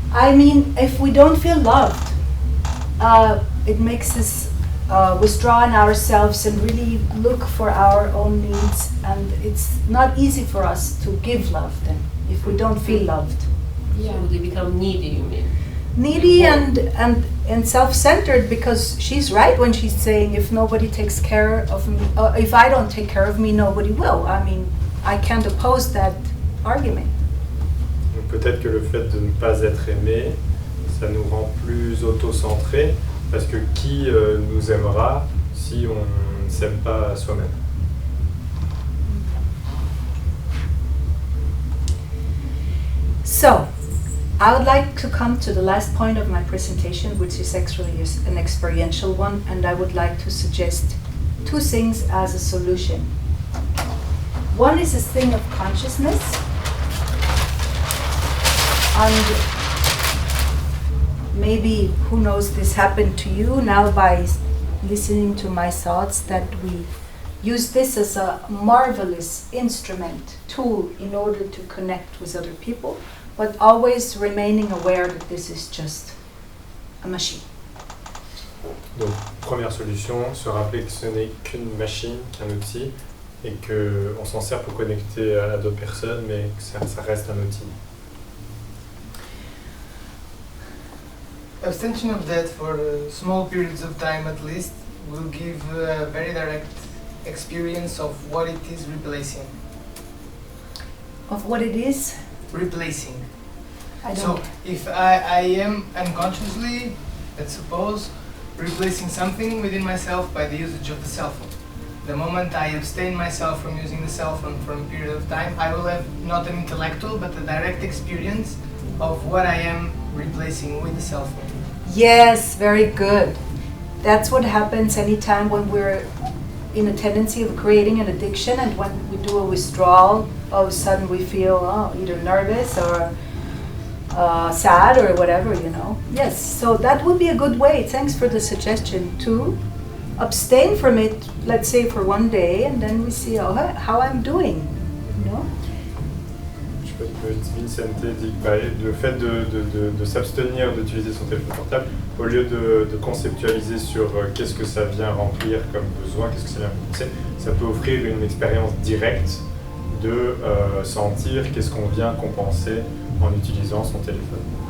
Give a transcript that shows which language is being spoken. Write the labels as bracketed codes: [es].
[en] I mean, if we don't feel loved, it makes us withdraw in ourselves and really look for our own needs, and it's not easy for us to give love then, if we don't feel loved. Yeah. So they become needy, you mean? Needy and self-centered, because she's right when she's saying if nobody takes care of me, if I don't take care of me, nobody will. I mean, I can't oppose that argument. [fr] Donc peut-être que le fait de ne pas être aimé, ça nous rend plus auto-centrés, parce que qui nous aimera si on ne s'aime pas soi-même? [en] So, I would like to come to the last point of my presentation, which is actually an experiential one, and I would like to suggest two things as a solution. One is a thing of consciousness, and maybe, who knows, this happened to you now by listening to my thoughts, that we use this as a marvelous instrument, tool, in order to connect with other people, but always remaining aware that this is just a machine. [fr] Donc, première solution, se rappeler que ce n'est qu'une machine, qu'un outil, et qu'on s'en sert pour connecter à d'autres personnes, mais que ça reste un outil. [en] Abstention of that for small periods of time at least will give a very direct experience of what it is replacing. Of what it is? Replacing. I So don't. if I am unconsciously, let's suppose, replacing something within myself by the usage of the cell phone. The moment I abstain myself from using the cell phone for a period of time, I will have not an intellectual but a direct experience of what I am replacing with the cell phone. Yes, very good. That's what happens anytime when we're in a tendency of creating an addiction, and when we do a withdrawal, all of a sudden we feel either nervous or sad or whatever, you know. Yes, so that would be a good way. Thanks for the suggestion to abstain from it, let's say for one day, and then we see how I'm doing, you know. [fr] Je sais pas, Vincente dit que le fait de s'abstenir d'utiliser son téléphone portable, au lieu de conceptualiser sur qu'est-ce que ça vient remplir comme besoin, qu'est-ce que ça vient compenser, ça peut offrir une expérience directe de sentir qu'est-ce qu'on vient compenser en utilisant son téléphone.